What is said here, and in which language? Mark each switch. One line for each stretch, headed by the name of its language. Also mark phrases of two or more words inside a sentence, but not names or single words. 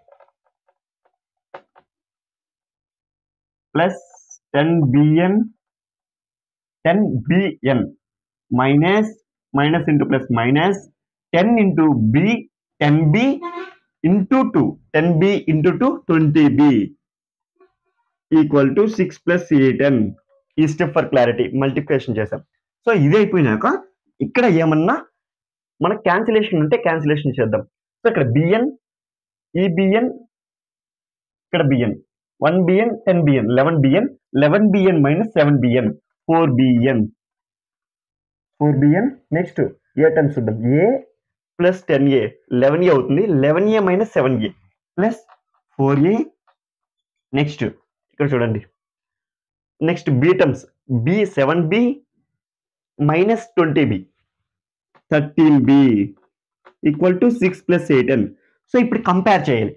English: plus 10bn minus into plus minus 10 into b 10b into 2 10b into 2 20b equal to 6 + 8n.
Telugu: ఈ
English: step for clarity multiplication
Telugu: చేసాం. సో ఇది అయిపోయినాక ఇక్కడ ఏమన్నా మన క్యాన్సిలేషన్ ఉంటే క్యాన్సిలేషన్ చేద్దాం. సో ఇక్కడ bn ఈ bn ఇక్కడ బిఎన్ 1bn 10bn 11bn 11bn మైనస్ 7bn 4bn
English: next a terms
Telugu: చూద్దాం
English: a plus 10a 11a
Telugu: అవుతుంది
English: 11a minus 7a plus 4a next
Telugu: ఇక్కడ చూడండి
English: next b terms b 7b minus 20b 13b equal to 6 plus 8n.
Telugu: సో ఇప్పుడు కంపేర్ చేయాలి.